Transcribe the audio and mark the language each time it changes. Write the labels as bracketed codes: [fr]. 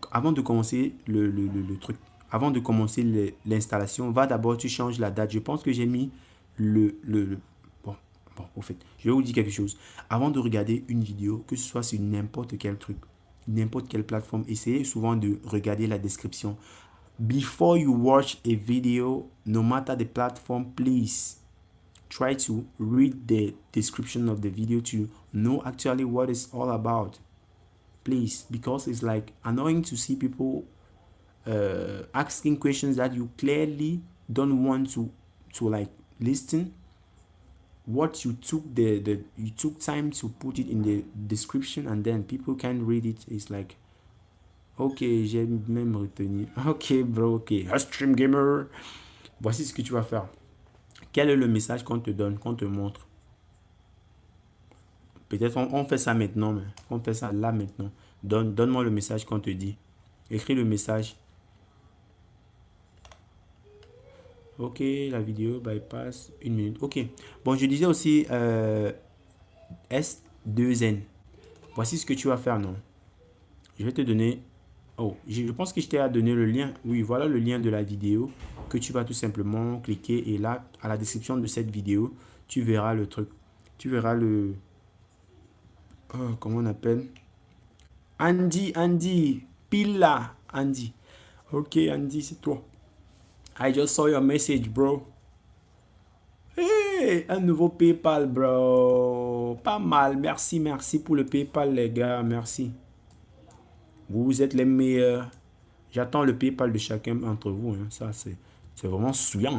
[fr] Avant de commencer le truc, avant de commencer l'installation, va d'abord, tu changes la date. Je pense que j'ai mis bon, au fait, je vais vous dire quelque chose. Avant de regarder une vidéo, que ce soit sur n'importe quel truc, n'importe quelle plateforme, essayez souvent de regarder la description. [en] Before you watch a video, no matter the platform, please try to read the description of the video to know actually what it's all about. Please, because it's like annoying to see people asking questions that you clearly don't want to like listen. What you took you took time to put it in the description and then people can read it. It's like, [fr] ok, j'ai même retenu. Ok, bro, ok. Stream Gamer. Voici ce que tu vas faire. Quel est le message qu'on te donne, qu'on te montre? Peut-être on fait ça maintenant, mais on fait ça là maintenant. Donne-moi le message qu'on te dit. Écris le message. Ok, la vidéo bypass 1 minute. Ok. Bon, je disais aussi S2N. Voici ce que tu vas faire, non? Je vais te donner... Oh, je pense que je t'ai donné le lien. Oui, voilà le lien de la vidéo que tu vas tout simplement cliquer. Et là, à la description de cette vidéo, tu verras le truc. Tu verras le... comment on appelle? Andy. Pile là, Andy. Ok, Andy, c'est toi. [en] I just saw your message, bro. [fr] Hey, un nouveau PayPal, bro. Pas mal. Merci pour le PayPal, les gars. Merci. Vous êtes les meilleurs. J'attends le PayPal de chacun d'entre vous. Hein. Ça, c'est vraiment souillant.